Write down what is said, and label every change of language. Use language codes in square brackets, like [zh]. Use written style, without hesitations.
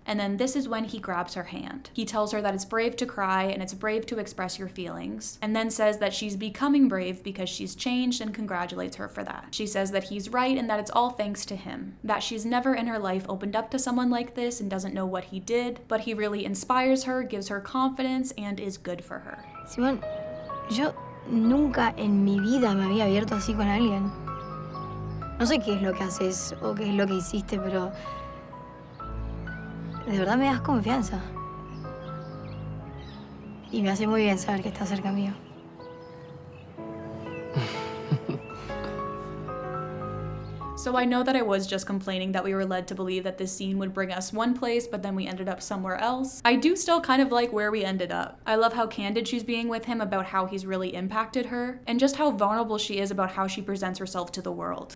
[en] And then this is when he grabs her hand. He tells her that it's brave to cry and it's brave to express your feelings, and then says that that she's becoming brave because she's changed and congratulates her for that. She says that he's right and that it's all thanks to him, that she's never in her life opened up to someone like this and doesn't know what he did, but he really inspires her, gives her confidence, and is good for her. [es] Simón, yo nunca en mi vida me había abierto así con alguien. No sé qué es lo que haces o qué es lo que hiciste, pero de verdad me das confianza. Y me hace muy bien saber que estás cerca mío. [en] So I know that I was just complaining that we were led to believe that this scene would bring us one place, but then we ended up somewhere else. I do still kind of like where we ended up. I love how candid she's being with him about how he's really impacted her, and just how vulnerable she is about how she presents herself to the world.